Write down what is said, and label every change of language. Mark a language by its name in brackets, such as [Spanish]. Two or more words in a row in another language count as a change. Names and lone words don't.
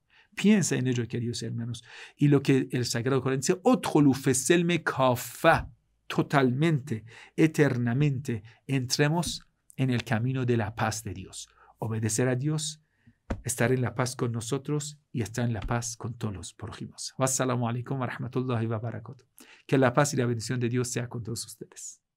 [Spanish] Piensa en ello, queridos hermanos. Y lo que el Sagrado Corán dice, [Arabic] "ادخلوا في السلم كافة", [Spanish] totalmente, eternamente, entremos en el camino de la paz de Dios. Obedecer a Dios, estar en la paz con nosotros y estar en la paz con todos los prójimos. [Arabic] والسلام عليكم ورحمة الله وبركاته. [Spanish] Que la paz y la bendición de Dios sea con todos ustedes.